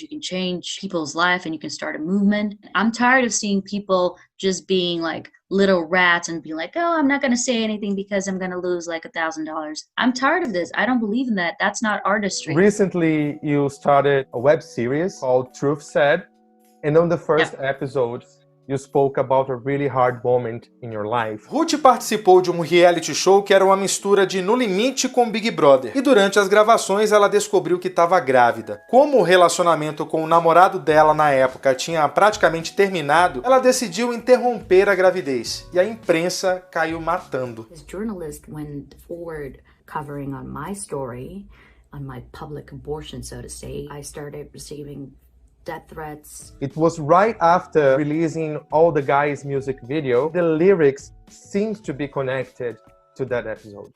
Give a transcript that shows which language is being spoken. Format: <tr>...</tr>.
<en>You can change people's life and you can start a movement. I'm tired of seeing people just being like little rats and be like, oh, I'm not going to say anything because I'm going to lose like $1,000. I'm tired of this. I don't believe in that. That's not artistry. Recently, you started a web series called Truth Said. And on the first episode, you spoke about a really hard moment in your life.</en> <pt>Ruth participou de reality show que era uma mistura de No Limite com Big Brother. E durante as gravações ela descobriu que estava grávida. Como o relacionamento com o namorado dela na época tinha praticamente terminado, ela decidiu interromper a gravidez. E a imprensa caiu matando.</pt> <en>As journalist went forward covering on my story, on my public abortion, so to say, I started receiving death threats. It was right after releasing All the Guys music video. The lyrics seems to be connected to that episode.</en>